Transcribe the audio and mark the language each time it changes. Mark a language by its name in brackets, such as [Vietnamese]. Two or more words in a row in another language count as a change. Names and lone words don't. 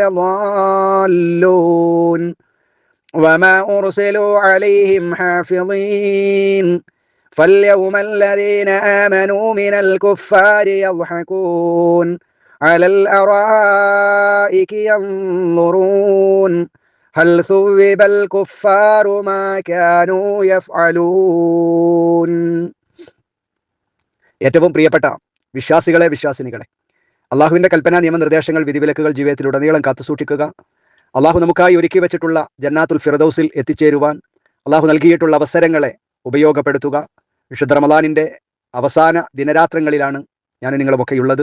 [Arabic] لضالون وما أرسلوا عليهم حافظين فاليوم الذين آمنوا من الكفار يضحكون على الأرائك ينظرون هل ثوب الكفار ما كانوا يفعلون. [Malayalam] ഏറ്റവും പ്രിയപ്പെട്ട വിശ്വാസികളെ, വിശ്വാസിനികളെ, അള്ളാഹുവിൻ്റെ കൽപ്പന നിയമനിർദ്ദേശങ്ങൾ, വിധിവിലക്കുകൾ ജീവിതത്തിലുടനീളം കാത്തുസൂക്ഷിക്കുക. അള്ളാഹു നമുക്കായി ഒരുക്കി വെച്ചിട്ടുള്ള ജന്നാത്തുൽ ഫിർദൗസിൽ എത്തിച്ചേരുവാൻ അള്ളാഹു നൽകിയിട്ടുള്ള അവസരങ്ങളെ ഉപയോഗപ്പെടുത്തുക. വിശുദ്ധ റമദാനിൻ്റെ അവസാന ദിനരാത്രങ്ങളിലാണ് ഞാൻ നിങ്ങളുമൊക്കെയുള്ളത്.